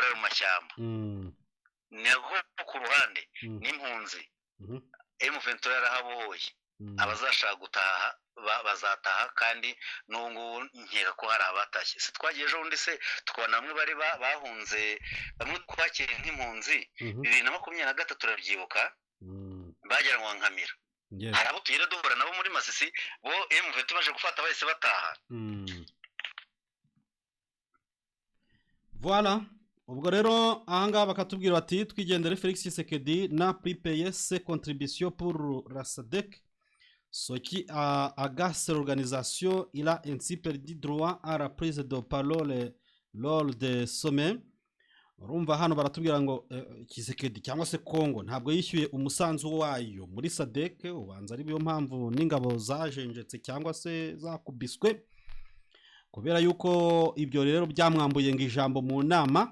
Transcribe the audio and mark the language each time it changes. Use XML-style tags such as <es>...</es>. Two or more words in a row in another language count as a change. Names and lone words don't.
<rw>ayo mashyamba nako ku ruhande n'impunzi M23 yarahabohoye abazashaka gutaha bazataha kandi n'ubu nkeka ko hari abatashye se twagiye ejo bundi se tukabona bamwe bari bahunze bamwe twakira nk'impunzi 2023 turabyibuka bajyanwa nkamira hari abo tugera duhura nabo muri Masisi bo M23 baje gufata bahise bataha</rw> <fr>voilà</fr> <rw>ubwo rero ahangaha bakatubwira bati twigendere</rw> <fr>Felix Tshisekedi na pripeye ses contributions pour la SADC ce qui agace l'organisation. Il a ainsi perdu droit à la prise de parole lors des sommets.</fr> <rw>Urumva hano baratubwira ngo Tshisekedi cyangwa se Kongo ntabwo yishyuye umusanzu wayo muri SADC, ubanza ari byo mpamvu n'ingabo zajenjetse cyangwa se zakubiswe kubera yuko ibyo rero byamwambuye ngo ijambo mu nama.</rw>